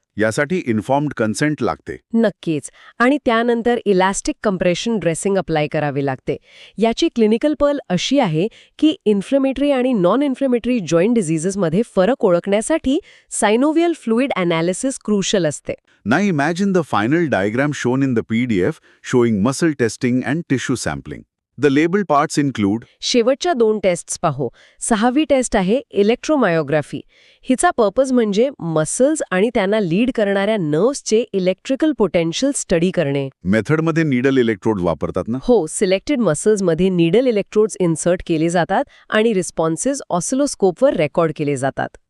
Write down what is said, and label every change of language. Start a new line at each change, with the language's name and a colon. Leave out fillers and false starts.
Marathi: यासाठी informed consent लागते. नक्कीच. आणि त्यानंतर इलॅस्टिक कंप्रेशन ड्रेसिंग अप्लाय करावे लागते. याची क्लिनिकल पर्ल अशी आहे की इन्फ्लेमेटरी आणि नॉन इन्फ्लेमेटरी जॉईंट डिझीजेसमध्ये फरक ओळखण्यासाठी सायनोव्हियल फ्लुइड अनालिसिस क्रुशल असते.
English: Now imagine the final diagram shown in the PDF showing muscle testing and tissue sampling. The labeled parts include.
Marathi: शेवटच्या 2 टेस्ट्स पाहू. 6वी टेस्ट आहे इलेक्ट्रोमायोग्राफी. हिचा पर्पज म्हणजे मसल्स आणि त्यांना लीड करणाऱ्या नर्व्सचे इलेक्ट्रिकल पोटेन्शियल स्टडी करणे. मेथडमध्ये नीडल इलेक्ट्रोड वापरतात ना? हो, सिलेक्टेड मसल्समध्ये नीडल इलेक्ट्रोड्स इन्सर्ट केले जातात आणि रिस्पॉन्सेस ऑसिलोस्कोपवर रेकॉर्ड केले जातात.